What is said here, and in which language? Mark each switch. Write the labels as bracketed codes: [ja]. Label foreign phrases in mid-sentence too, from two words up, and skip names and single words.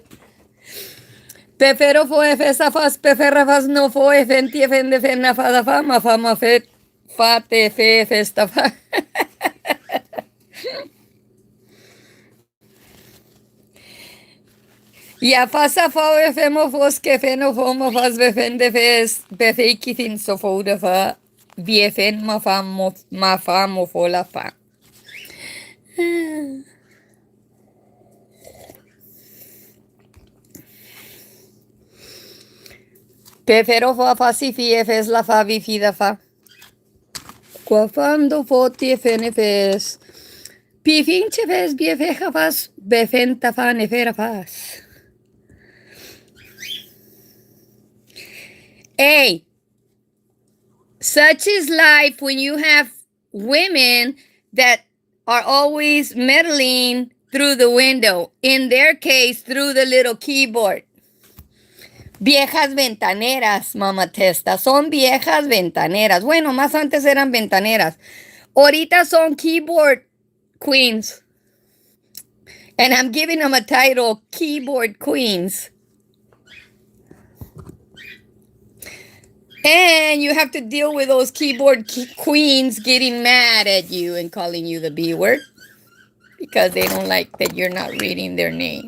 [en] Pefero foi festa faz peferra faz no foi fenti fende fenna fada fama fama fet fate fe festa fa. Ja fasa fa femo fos que feno fomo faz befende fes befeiki fin so foda fa biefen ma famo fola fa. Prefero fa si fie fes la fa vi fi da fa. Quando foti fene fes. Pi finche fes bie feja fas befenta fa nefera fas. Hey, such is life when you have women that are always meddling through the window. In their case, through the little keyboard. [es] Viejas ventaneras, Mama Testa. Son viejas ventaneras. Bueno, más antes eran ventaneras. Ahorita son [en] keyboard queens. And I'm giving them a title, Keyboard Queens. And you have to deal with those keyboard queens getting mad at you and calling you the B word because they don't like that you're not reading their name.